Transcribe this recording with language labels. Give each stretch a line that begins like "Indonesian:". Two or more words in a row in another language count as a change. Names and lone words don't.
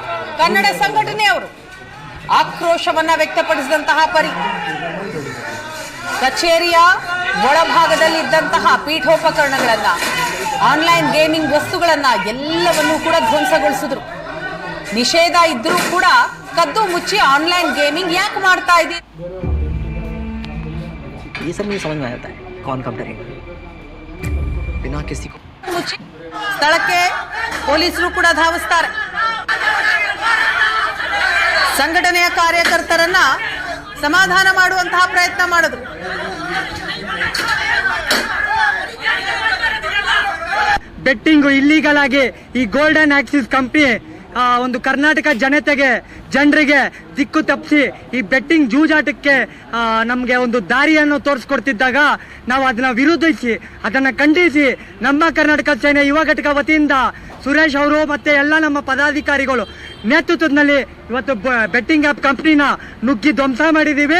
Kannada: ಕನ್ನಡ ಸಂಘಟನೆಯವರು ಆಕ್ರೋಶವನ್ನ ವ್ಯಕ್ತಪಡಿಸಿದಂತಹ ಪರಿ ಕಚೇರಿಯ ಒಳಭಾಗದಲ್ಲಿ ಇದ್ದಂತಹ ಪೀಠೋಪಕರಣಗಳನ್ನ,
English: online gaming
Kannada: ವಸ್ತುಗಳನ್ನ ಎಲ್ಲವನ್ನೂ ಕೂಡ ಧ್ವಂಸಗೊಳಿಸಿದ್ರು. ನಿಷೇಧ ಇದ್ರೂ ಕೂಡ ಕದ್ದು ಮುಚ್ಚಿ
English: online gaming
Kannada: ಯಾಕೆ ಮಾಡ್ತಾ ಇದೆ?
Hindi: ये सब मुझे समझ में आता है कौन कब डरेगा बिना किसी को.
Kannada: ಸ್ಥಳಕ್ಕೆ ಪೊಲೀಸರು ಕೂಡ ಧಾವಿಸ್ತಾರೆ. ಸಂಘಟನೆಯ ಕಾರ್ಯಕರ್ತರನ್ನ ಸಮಾಧಾನ ಮಾಡುವಂತಹ ಪ್ರಯತ್ನ ಮಾಡಿದ್ರು.
English: betting illegal
Kannada: ಆಗಿ ಈ ಗೋಲ್ಡನ್ ಆಕ್ಸಿಸ್ ಕಂಪನಿ ಒಂದು ಕರ್ನಾಟಕ ಜನರಿಗೆ ದಿಕ್ಕು ತಪ್ಪಿಸಿ ಈ ಬೆಟ್ಟಿಂಗ್ ಜೂಜಾಟಕ್ಕೆ ನಮಗೆ ಒಂದು ದಾರಿಯನ್ನು ತೋರಿಸ್ಕೊಡ್ತಿದ್ದಾಗ ನಾವು ಅದನ್ನ ವಿರೋಧಿಸಿ ಅದನ್ನು ಖಂಡಿಸಿ ನಮ್ಮ ಕರ್ನಾಟಕ ಸೇನೆ ಯುವ ಘಟಕ ವತಿಯಿಂದ ಸುರೇಶ್ ಅವರು ಮತ್ತೆ ಎಲ್ಲ ನಮ್ಮ ಪದಾಧಿಕಾರಿಗಳು ನೇತೃತ್ವದಲ್ಲಿ ಇವತ್ತು
English: betting app
Kannada: ಕಂಪ್ನಿನ ನುಗ್ಗಿ ಧ್ವಂಸ ಮಾಡಿದ್ದೀವಿ.